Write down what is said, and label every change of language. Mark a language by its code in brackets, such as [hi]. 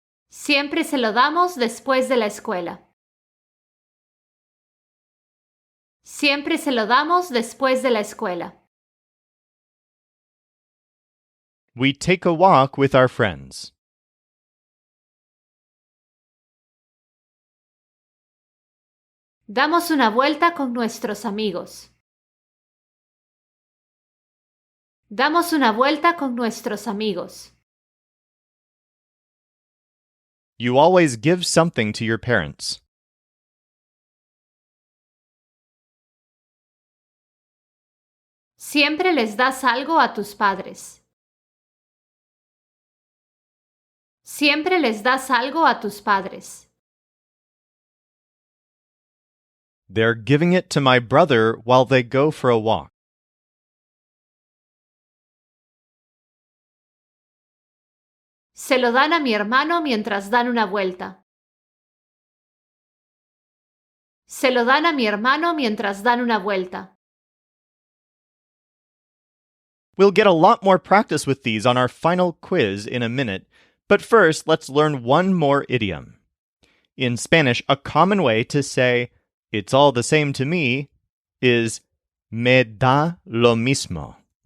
[es] Siempre se lo damos después de la escuela. Siempre se lo damos después de la escuela. [en] We take a walk with our friends. [es] Damos una vuelta con nuestros amigos. Damos una vuelta con nuestros amigos. [en] You always give something to your parents. [es] Siempre les das algo a tus padres. Siempre les das algo a tus padres. [en] They're giving it to my brother while they go for a walk. [es] Se lo dan a mi hermano mientras dan una vuelta. Se lo dan a mi hermano mientras dan una vuelta. [en] We'll get a lot more practice with these on our final quiz in a minute, but first let's learn one more idiom. In Spanish, a common way to say, it's all the same to me, is [es] me da lo mismo.